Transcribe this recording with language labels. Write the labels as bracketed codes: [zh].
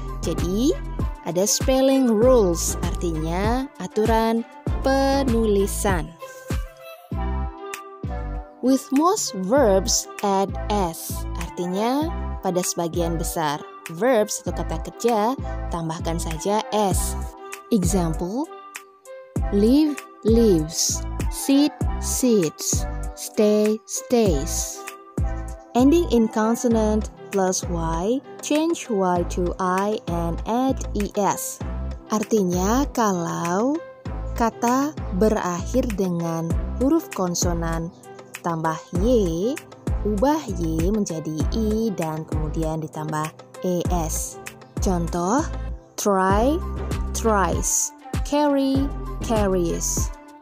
[id] Jadi, ada spelling rules, artinya aturan penulisan. [en] With most verbs add s, [id] artinya pada sebagian besar verbs atau kata kerja tambahkan saja s. [en] Example, live, lives, sit, sits, stay, stays. Ending in consonant plus y, change y to I and add es. [id] Artinya kalau kata berakhir dengan huruf konsonan tambah y, ubah y menjadi i dan kemudian ditambah es. Contoh, [en] try, tries, carry, carries.